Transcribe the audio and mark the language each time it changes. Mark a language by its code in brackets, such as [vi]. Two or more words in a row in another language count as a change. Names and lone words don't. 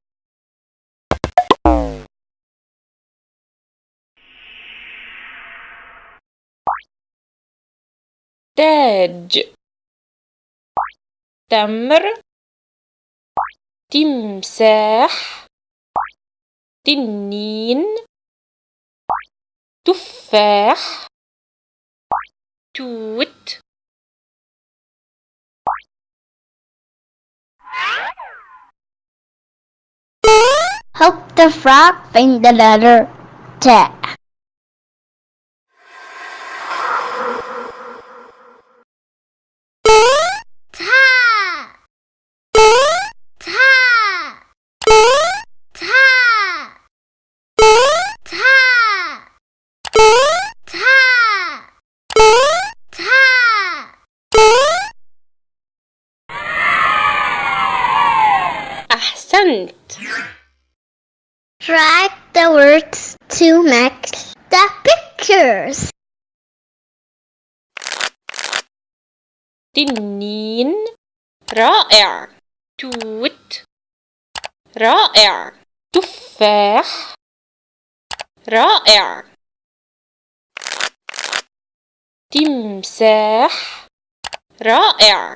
[ar] تاج تمر تمساح تنين تفاح توت [en] Help the frog find the letter T. [ar] Ta. Ta. Ta. Ta. Ta. Ta. أحسنت. [en] Drag the words to match the pictures. [ar] تنين رائع. توت رائع. تفاح رائع. تمساح رائع.